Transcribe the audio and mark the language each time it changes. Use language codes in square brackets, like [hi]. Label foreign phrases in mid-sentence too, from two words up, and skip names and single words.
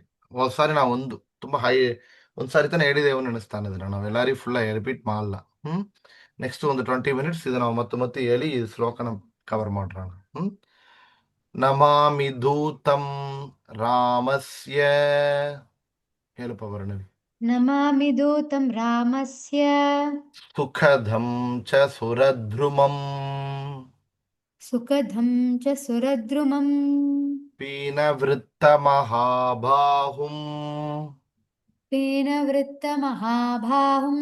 [kn] ಒಂದ್ಸಾರಿ ನಾವು ತುಂಬಾ ಒಂದ್ಸಾರಿ ತಾನೆ ಹೇಳಿದೇವು ನೆನೆಸ್ತಾನೆ ಇದನ್ನ, ನಾವು ಎಲ್ಲರಿಗೂ [en] full repeat [kn] ಮಾಡಲ್ಲ. ನೆಕ್ಸ್ಟ್ ಒಂದು 20 minutes ಇದು ನಾವು ಮತ್ತೆ ಹೇಳಿ ಈ ಶ್ಲೋಕನ ಕವರ್ ಮಾಡೋಣ. [sa] ನಮಾಮಿ ಧೂತಂ ರಾಮಸ್ಯ. [kn] ಹೇಳಪ್ಪ ವರ್ಣವಿ. [sa] ನಮಾಮಿ ದೂತಂ ರಾಮಸ್ಯ ಸುಖದಂ ಚ ಸುರದ್ರುಮಂ ಸುಖದಂ ಚ ಸುರದ್ರುಮಂ ಪೀನವೃತ್ತ ಮಹಾಬಾಹುಂ ಪೀನವೃತ್ತ ಮಹಾಬಾಹುಂ